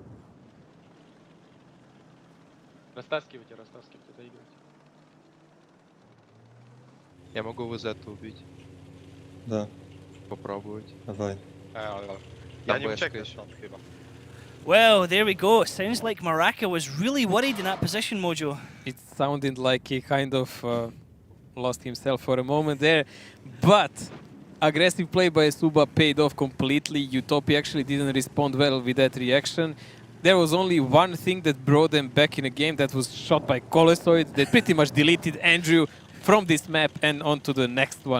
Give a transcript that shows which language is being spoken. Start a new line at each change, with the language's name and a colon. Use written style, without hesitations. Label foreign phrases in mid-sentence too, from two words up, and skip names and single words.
Russian: Растаскивайте, доигрывайте. Я могу WZ убить.
Polish: Da,
Russian: Попробовать.
Polish: dawaj. Ja Tam nie beczka ucieknę jeszcze. stąd chyba.
English: Well, there we go. Sounds like Maraca was really worried in that position, Mojo. It sounded like he kind of lost himself for a moment there, but aggressive play by eSuba paid off completely. UTOPIA actually didn't respond well with that reaction. There was only one thing that brought them back in a game, that was shot by Colosoid, that pretty much deleted Andrew from this map and onto the next one.